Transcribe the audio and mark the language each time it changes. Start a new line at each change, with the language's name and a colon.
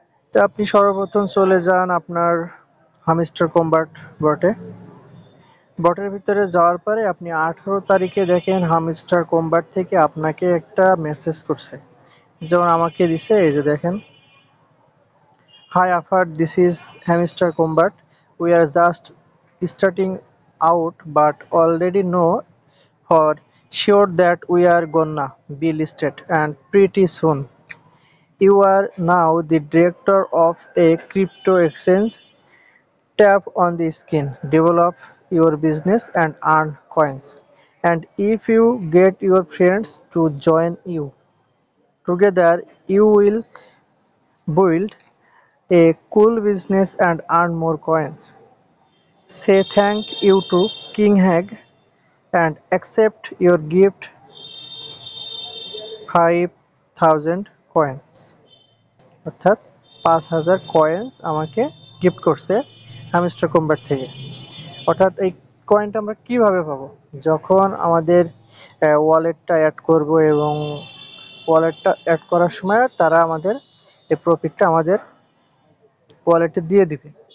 Bangla: তো আপনি সর্বপ্রথম চলে যান আপনার হামস্টার কম্বাট বটে। বটের ভিতরে যাওয়ার পরে আপনি 18 তারিখে দেখেন হামস্টার কম্বাট থেকে আপনাকে একটা মেসেজ করছে, যেমন আমাকে দিছে। এই যে দেখেন,
English: Hi Afar, this is Hamster Combat. We are just starting out but already know for sure that we are gonna be listed and pretty soon. You are now the director of a crypto exchange. Tap on the skin, develop your business and earn coins. And if you get your friends to join you, together you will build a cool business and earn more coins. Say thank you to King Hag and accept your gift 5000 coins,
Bangla: অর্থাৎ 5000 coins আমাকে gift করছে hamster combat থেকে। অর্থাৎ এই কয়েনটা আমরা কিভাবে পাবো? যখন আমাদের ওয়ালেটটা অ্যাড করব, এবং ওয়ালেটটা অ্যাড করার সময় তারা আমাদের এই প্রফিটটা আমাদের ওয়ালেটে দিয়ে দিবে।